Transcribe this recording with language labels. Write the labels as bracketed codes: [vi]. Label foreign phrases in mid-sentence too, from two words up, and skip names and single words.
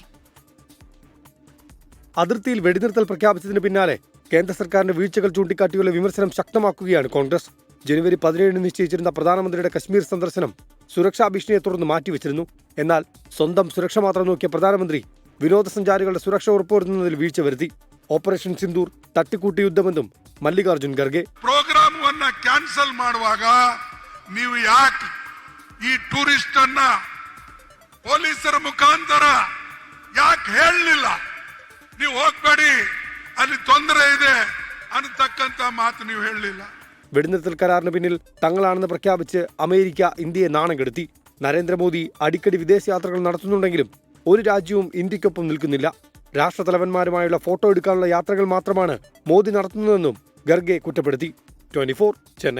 [ml] അതിർത്തിയിൽ വെടിനിർത്തൽ പ്രഖ്യാപിച്ചതിന് പിന്നാലെ കേന്ദ്ര സർക്കാരിന്റെ വീഴ്ചകൾ ചൂണ്ടിക്കാട്ടിയുള്ള വിമർശനം ശക്തമാക്കുകയാണ് കോൺഗ്രസ്. ജനുവരി 17 നിശ്ചയിച്ചിരുന്ന പ്രധാനമന്ത്രിയുടെ കശ്മീർ സന്ദർശനം സുരക്ഷാ ഭീഷണിയെ തുടർന്ന് മാറ്റിവെച്ചിരുന്നു. എന്നാൽ സ്വന്തം സുരക്ഷ മാത്രം നോക്കിയ പ്രധാനമന്ത്രി വിനോദസഞ്ചാരികളുടെ സുരക്ഷ ഉറപ്പുവരുത്തുന്നതിൽ വീഴ്ച വരുത്തി. ഓപ്പറേഷൻ സിന്ദൂർ തട്ടിക്കൂട്ടി യുദ്ധമെന്നും ಮಲ್ಲಿಕಾರ್ಜುನ್ ಖರ್ಗೆ. [kn] ಪ್ರೋಗ್ರಾಮವನ್ನ ಕ್ಯಾನ್ಸಲ್ ಮಾಡುವಾಗ ನೀವು ಯಾಕೆ ಈ ಟೂರಿಸ್ಟ್ ಅನ್ನ ಪೊಲೀಸರ ಮುಖಾಂತರ ಯಾಕೆ ಹೇಳಲಿಲ್ಲ? ನೀವು ಹೋಗ್ಬೇಡಿ, ಅಲ್ಲಿ ತೊಂದರೆ ಇದೆ ಅನ್ನತಕ್ಕಂತ ಮಾತು ನೀವು ಹೇಳಲಿಲ್ಲ. [ml] വെടിനിർത്തൽ കരാറിന് പിന്നിൽ തങ്ങളാണെന്ന് പ്രഖ്യാപിച്ച് അമേരിക്ക ഇന്ത്യയെ നാണം കെടുത്തി. നരേന്ദ്രമോദി അടിക്കടി വിദേശയാത്രകൾ നടത്തുന്നുണ്ടെങ്കിലും ഒരു രാജ്യവും ഇന്ത്യക്കൊപ്പം നിൽക്കുന്നില്ല. രാഷ്ട്രതലവന്മാരുമായുള്ള ഫോട്ടോ എടുക്കാനുള്ള യാത്രകൾ മാത്രമാണ് മോദി നടത്തുന്നതെന്നും ഖർഗെ കുറ്റപ്പെടുത്തി. 24 ചെന്നൈ.